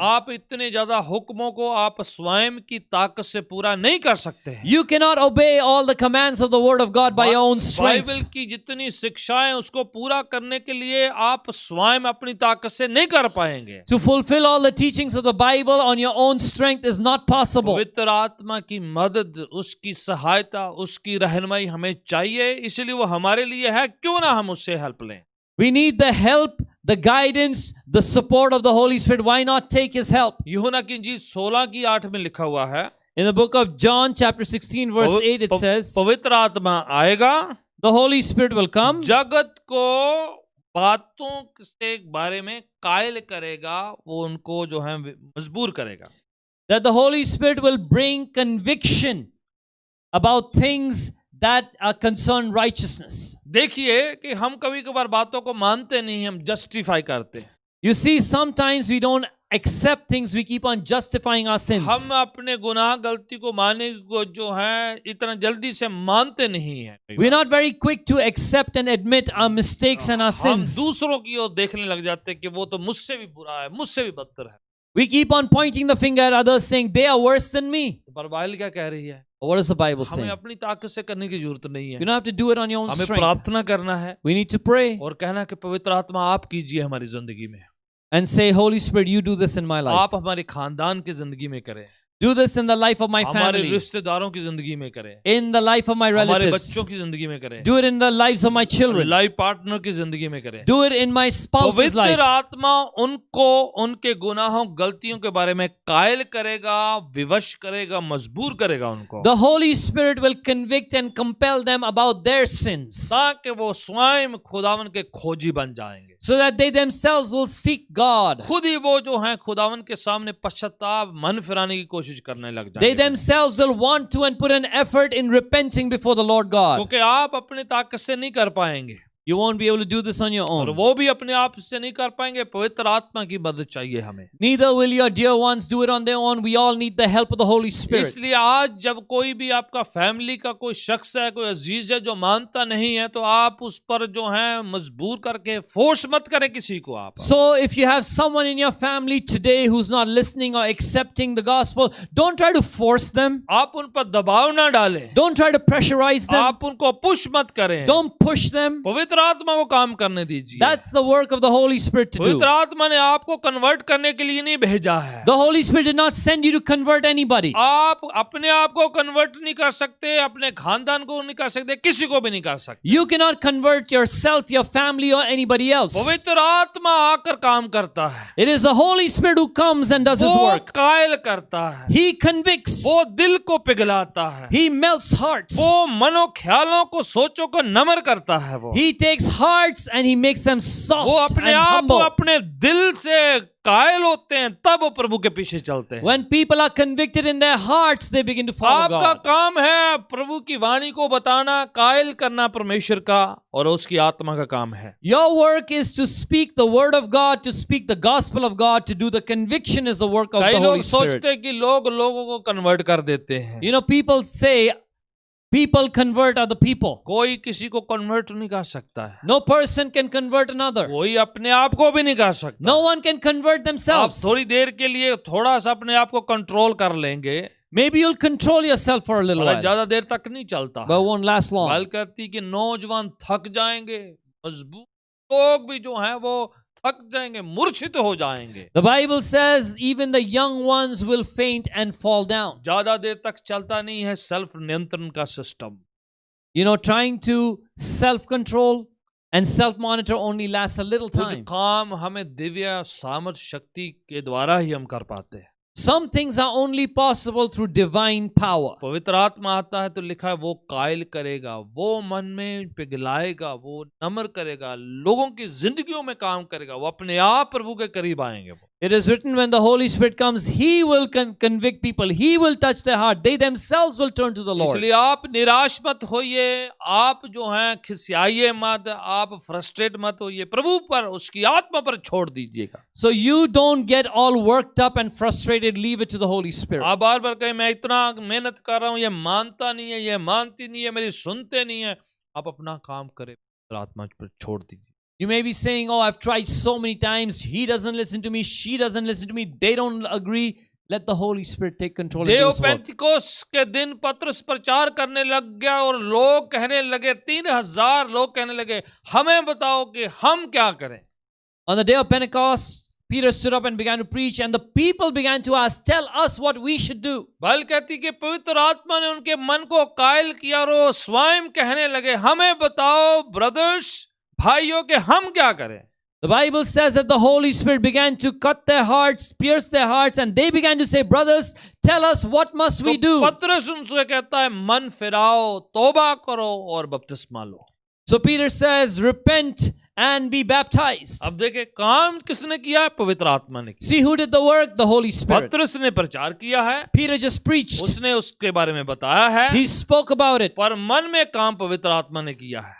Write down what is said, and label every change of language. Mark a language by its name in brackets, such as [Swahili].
[Hindi] आप इतने ज्यादा हुक्मों को आप स्वयं की ताकत से पूरा नहीं कर सकते हैं। [English] You cannot obey all the commands of the Word of God by your own strength. [Hindi] Bible की जितनी शिक्षाएं उसको पूरा करने के लिए आप स्वयं अपनी ताकत से नहीं कर पाएंगे। [English] To fulfill all the teachings of the Bible on your own strength is not possible. [Hindi] पवित्र आत्मा की मदद, उसकी सहायता, उसकी रहनुमाई हमें चाहिए, इसलिए वो हमारे लिए है, क्यों ना हम उससे हेल्प लें। [English] We need the help, the guidance, the support of the Holy Spirit. Why not take His help? [Hindi] यूहन्ना की इंजील 16:8 में लिखा हुआ है, [English] In the book of John, chapter 16, verse 8, it says, [Hindi] पवित्र आत्मा आएगा, [English] the Holy Spirit will come, [Hindi] जगत को बातों से बारे में कायल करेगा, वो उनको जो है मजबूर करेगा। [English] that the Holy Spirit will bring conviction about things that are concerned righteousness. [Hindi] देखिए कि हम कभी कभार बातों को मानते नहीं, हम जस्टिफाई करते हैं। [English] You see, sometimes we don't accept things, we keep on justifying our sins. [Hindi] हम अपने गुनाह गलती को मानने को जो है इतना जल्दी से मानते नहीं है। [English] We're not very quick to accept and admit our mistakes and our [Hindi] हम [English] sins. [Hindi] दूसरों की ओर देखने लग जाते हैं कि वो तो मुझसे भी बुरा है, मुझसे भी बदतर है। [English] We keep on pointing the finger at others saying they are worse than me. [Hindi] तो पर बाइबल क्या कह रही है? [English] What does the Bible [Hindi] हमें [English] say? [Hindi] अपनी ताकत से करने की जरूरत नहीं [English] You [Hindi] है, [English] don't have to do it on your own [Hindi] हमें [English] strength. [Hindi] प्रार्थना करना है [English] We need to pray [Hindi] और कहना कि पवित्र आत्मा आप कीजिए हमारी जिंदगी में, [English] and say, Holy Spirit, you do this in my life. [Hindi] आप हमारे खानदान की जिंदगी में करें, [English] Do this in the life of my [Hindi] हमारे [English] family, [Hindi] रिश्तेदारों की जिंदगी में करें, [English] in the life of my [Hindi] हमारे [English] relatives. [Hindi] बच्चों की जिंदगी में करें, [English] Do it in the lives of my children. [Hindi] Life partner की जिंदगी में करें। [English] Do it in my spouse's life. [Hindi] पवित्र आत्मा उनको उनके गुनाहों गलतियों के बारे में कायल करेगा, विवश करेगा, मजबूर करेगा उनको, [English] The Holy Spirit will convict and compel them about their sins [Hindi] ताकि वो स्वयं खुदावन के खोजी बन जाएंगे। [English] so that they themselves will seek God. [Hindi] खुद ही वो जो है खुदावन के सामने पश्चाताप मन फिराने की कोशिश करने लग [English] They [Hindi] जाएंगे, [English] themselves will want to and put an effort in repenting before the Lord God. [Hindi] क्योंकि आप अपनी ताकत से नहीं कर पाएंगे [English] You won't be able to do this on your [Hindi] और [English] own. [Hindi] वो भी अपने आप से नहीं कर पाएंगे, पवित्र आत्मा की मदद चाहिए हमें। [English] Neither will your dear ones do it on their own. We all need the help of the Holy Spirit. [Hindi] इसलिए आज जब कोई भी आपका फैमिली का कोई शख्स है, कोई अजीज है जो मानता नहीं है, तो आप उस पर जो है मजबूर करके फोर्स मत करें किसी को आप। [English] So if you have someone in your family today who's not listening or accepting the gospel, don't try to force them. [Hindi] आप उन पर दबाव ना डालें, [English] Don't try to pressurize them. [Hindi] आप उनको पुश मत करें, [English] Don't push them. [Hindi] पवित्र आत्मा को काम करने दीजिए। [English] That's the work of the Holy Spirit to do. [Hindi] पवित्र आत्मा ने आपको कन्वर्ट करने के लिए नहीं भेजा है। [English] The Holy Spirit did not send you to convert anybody. [Hindi] आप अपने आप को कन्वर्ट नहीं कर सकते, अपने खानदान को नहीं कर सकते, किसी को भी नहीं कर सकते। [English] You cannot convert yourself, your family, or anybody else. [Hindi] पवित्र आत्मा आकर काम करता है, [English] It is the Holy Spirit who comes and does His [Hindi] वो [English] work. [Hindi] कायल करता है, [English] He convicts. [Hindi] वो दिल को पिघलाता है, [English] He melts hearts. [Hindi] वो मनो ख्यालों को सोचों को नम्र करता है। वो [English] He takes hearts and He makes them [Hindi] वो [English] soft [Hindi] अपने [English] and [Hindi] आप [English] humble. [Hindi] अपने दिल से कायल होते हैं, तब वो प्रभु के पीछे चलते हैं। [English] When people are convicted in their hearts, they begin to follow [Hindi] आपका [English] God. [Hindi] काम है प्रभु की वाणी को बताना, कायल करना परमेश्वर का और उसकी आत्मा का काम है। [English] Your work is to speak the word of God, to speak the gospel of God, to do the conviction is the work of [Hindi] कई [English] the [Hindi] लोग [English] Holy Spirit. [Hindi] सोचते हैं कि लोग लोगों को कन्वर्ट कर देते हैं। [English] You know, people say people convert other people. [Hindi] कोई किसी को कन्वर्ट नहीं कर सकता है, [English] No person can convert another. [Hindi] कोई अपने आप को भी नहीं कर सकता। [English] No one can convert [Hindi] आप [English] themselves. [Hindi] थोड़ी देर के लिए थोड़ा सा अपने आप को कंट्रोल कर लेंगे, [English] Maybe you'll control yourself for a little [Hindi] पर [English] while, [Hindi] ज्यादा देर तक नहीं चलता। [English] but it won't last long. [Hindi] Bible कहती कि नौजवान थक जाएंगे, मजबूर लोग भी जो हैं वो थक जाएंगे, मूर्छित हो जाएंगे। [English] The Bible says even the young ones will faint and fall down. [Hindi] ज्यादा देर तक चलता नहीं है सेल्फ नियंत्रण का system. [English] You know, trying to self-control and self-monitor only lasts a little [Hindi] कुछ [English] time. [Hindi] काम हमें दिव्य सामर्थ शक्ति के द्वारा ही हम कर पाते हैं। [English] Some things are only possible through divine power. [Hindi] पवित्र आत्मा आता है तो लिखा है वो कायल करेगा, वो मन में पिघलाएगा, वो नम्र करेगा, लोगों की जिंदगियों में काम करेगा, वो अपने आप प्रभु के करीब आएंगे। वो [English] It is written, when the Holy Spirit comes, He will convict people. He will touch their heart. They themselves will turn to the Lord. [Hindi] इसलिए आप निराश मत होइए, आप जो हैं खिसियाइए मत, आप फ्रस्ट्रेट मत होइए, प्रभु पर उसकी आत्मा पर छोड़ दीजिएगा। [English] So you don't get all worked up and frustrated. Leave it to the Holy Spirit. [Hindi] आप बार बार कहें मैं इतना मेहनत कर रहा हूँ, ये मानता नहीं है, ये मानती नहीं है, मेरी सुनते नहीं है, आप अपना काम करें, आत्मा पर छोड़ दीजिए। [English] You may be saying, oh, I've tried so many times. He doesn't listen to me. She doesn't listen to me. They don't agree. Let the Holy Spirit take control of [Hindi] Dev [English] this work. [Hindi] पेंतिकोस्त के दिन पतरस प्रचार करने लग गया और लोग कहने लगे, 3000 लोग कहने लगे, हमें बताओ कि हम क्या करें। [English] On the day of Pentecost, Peter stood up and began to preach, and the people began to ask, tell us what we should do. [Hindi] Bible कहती कि पवित्र आत्मा ने उनके मन को कायल किया और वो स्वयं कहने लगे, हमें बताओ ब्रदर्स, भाइयों, के हम क्या करें। [English] The Bible says that the Holy Spirit began to cut their hearts, pierce their hearts, and they began to say, brothers, tell us what must we do. [Hindi] पतरस उनसे कहता है, मन फिराओ, तौबा करो और बपतिस्मा लो। [English] So Peter says, repent and be baptized. [Hindi] अब देखे काम किसने किया है? पवित्र आत्मा ने किया। [English] See who did the work? The Holy Spirit. [Hindi] पतरस ने प्रचार किया है, [English] Peter just preached. [Hindi] उसने उसके बारे में बताया है, [English] He spoke about it. [Hindi] पर मन में काम पवित्र आत्मा ने किया है।